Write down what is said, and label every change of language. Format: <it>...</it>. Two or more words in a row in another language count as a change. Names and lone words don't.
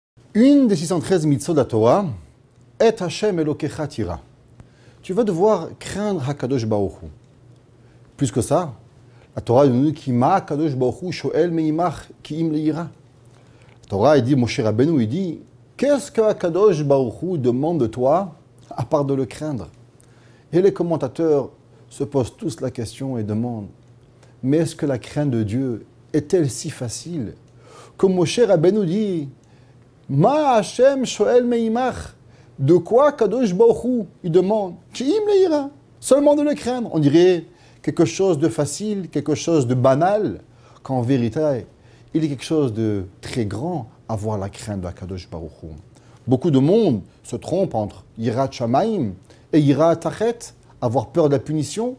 <fr>Une des 613 mitzvot de la Torah est</fr> <he>השם אלוקיך תירא.</he> <fr>Tu vas devoir craindre</fr> <he>הקדוש ברוך הוא.</he> <fr>Plus que ça, la Torah nous dit</fr> <he>כי מה הקדוש ברוך הוא שואל מעמך כי אם ליראה.</he> <fr>La Torah il dit, Moshe Rabbeinu, il dit, qu'est-ce que</fr> <he>הקדוש ברוך הוא</he> <fr>demande de toi à part de le craindre? Et les commentateurs se posent tous la question et demandent, mais est-ce que la crainte de Dieu est-elle si facile? Comme Moshe Rabbeinu dit,</fr> <he>מה השם שואל מעמך.</he> <fr>De quoi</fr> <he>קדוש ברוך הוא</he> <fr>il demande?</fr> <he>כי אם ליראה.</he> <fr>Seulement de le craindre. On dirait quelque chose de facile, quelque chose de banal, quand en vérité, il est quelque chose de très grand, avoir la crainte de</fr> <he>קדוש ברוך הוא.</he> <fr>Beaucoup de monde se trompe entre</fr> <he>יראת שמים</he> <fr>et</fr> <he>יראת חטא,</he> <fr>avoir peur de la punition.</fr>